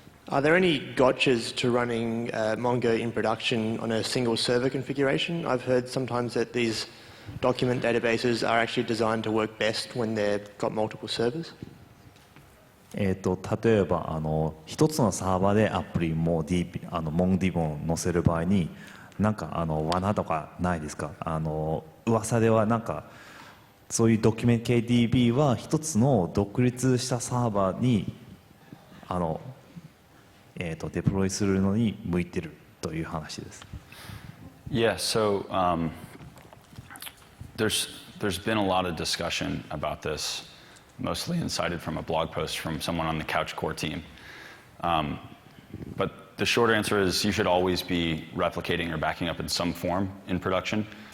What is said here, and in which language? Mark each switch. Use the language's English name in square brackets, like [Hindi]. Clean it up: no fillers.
[English] Are there any gotchas to running Mongo in production on a single server configuration? I've heard sometimes that these document databases are actually designed to work best when they've got multiple servers. [Japanese] 例えば一つのサーバーでアプリも MongoDB を載せる場合に、なんか罠とかないですか？噂ではなんかそういうドキュメント系 DB は一つの独立したサーバーにデプロイするのに向いてるという話です。 [English] Yeah, so there's been a lot of discussion about this, mostly incited from a blog post from someone on the Couch Core team. But the short answer is you should always be replicating or backing up in some form in production.